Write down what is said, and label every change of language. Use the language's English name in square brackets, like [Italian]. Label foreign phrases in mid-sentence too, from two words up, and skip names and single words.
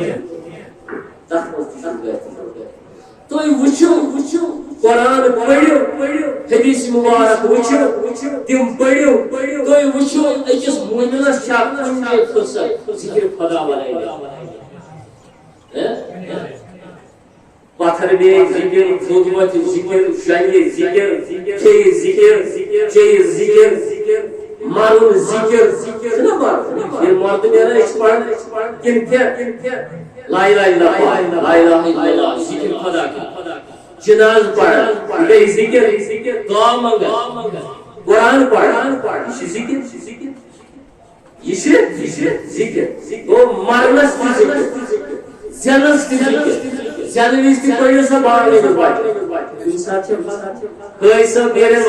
[Kashmiri] تتھ منٛز تہِ چھُنہٕ غٲفِل روزُن تُہۍ وٕچھِو قرآن پٔرِو حدیث مُبارک وٕچھِو تِم پٔرِو تُہۍ وٕچھِو أکِس مومنس چھا کُنہِ جایہِ فٕرصت ذِکرِ خۄدا بنٲوِتھ پتھر بے ذکر خدمت ذکر شاہی ذکر چیز ذکر مرن ذکر چھُنہ مرد ییٚلہِ مرد نیران أسۍ پران کِم کیٛاہ [Arabic] لا الہ الا اللہ [Kashmiri] ذکر خدا جناز پران بیٚیہِ ذکر دعا منگان قرآن پران یہِ چھُ ذکر یہِ چھُ ذکر گوٚو مرنس تہِ ذکر زینس تہِ ذکر زینہٕ وِزِ تہِ پٔرِو سا باقٕے بچہِ کُنہِ ساتہٕ چھِ کٲنٛسہِ صٲب نیرن